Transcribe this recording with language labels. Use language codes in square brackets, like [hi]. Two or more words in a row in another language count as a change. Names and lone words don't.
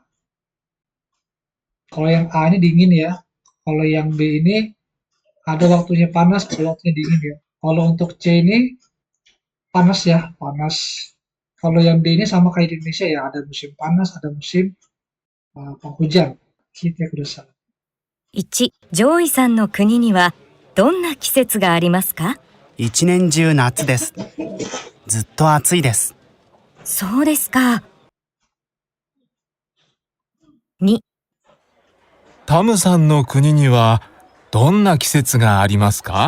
[id] Kalau yang A ini dingin ya. Kalau yang B ini ada waktunya panas, ada waktunya dingin ya. Kalau untuk C ini panas ya, panas. Kalau yang D ini sama kayak di Indonesia ya, ada musim panas, ada musim penghujan. [ja] きたください. 1、ジョイさんの国にはどんな季節がありますか？一年中夏です。ずっと暑いです。そうですか。2、タムさんの国にはどんな季節がありますか？